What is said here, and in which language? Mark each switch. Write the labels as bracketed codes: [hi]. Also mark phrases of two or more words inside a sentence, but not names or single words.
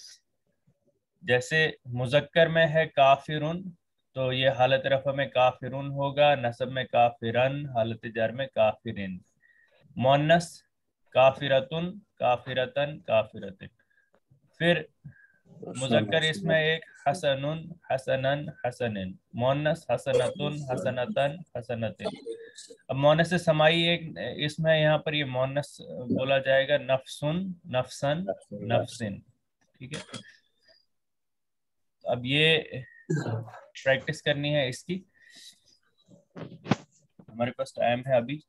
[ur] جیسے مذکر میں ہے کافرن، تو یہ حالت رفع میں کافرن ہوگا، نصب میں کافرن، حالت جر میں کافرن. [ar] مؤنث کافرتن، کافرتن، کافرتن. [ur] پھر مذکر اس میں ایک [ar] حسنن، حسنن، حسنن. مؤنث حسنتن، حسنتن، حسنتن. [ur] اب مؤنث سمائی ایک اسم ہے، یہاں پر یہ مؤنث بولا جائے گا [ar] نفسن، نفسن، نفسن. [ur] ٹھیک ہے، اب یہ پریکٹس کرنی ہے اس کی. ہمارے پاس ٹائم ہے ابھی.